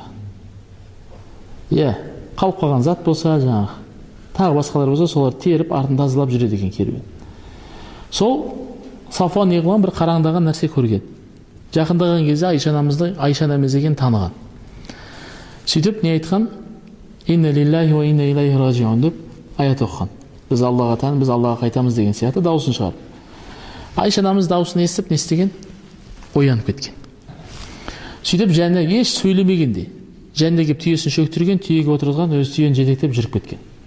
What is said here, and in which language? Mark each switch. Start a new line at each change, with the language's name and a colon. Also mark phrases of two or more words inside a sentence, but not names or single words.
Kazakh: Иә, қалып қалған зат болса, жаңағы тағы басқалар болса, солар теріп, артын тазалап жүреді екен керуен. Сол Сафуан не қылған, бір қараңдаған нәрсе көрген. Жақындаған кезде Айша анамызды Айша анамыз деген таныған. Сөйтіп не айтқан?
Arabic: إنا لله وإنا إليه راجعون
Kazakh: деп аят оқыған. Біз Аллаға тән, біз Аллаға қайтамыз деген сияқты дауысын шығарып. Айша анамыз дауысын естіп, не істеген? Оянып кеткен. Сөйтіп жәніне еш сөйлемегенде, жәніне кеп түйесін шөктірген, түйеге отырған, өз түйені жетектеп жүріп кеткен.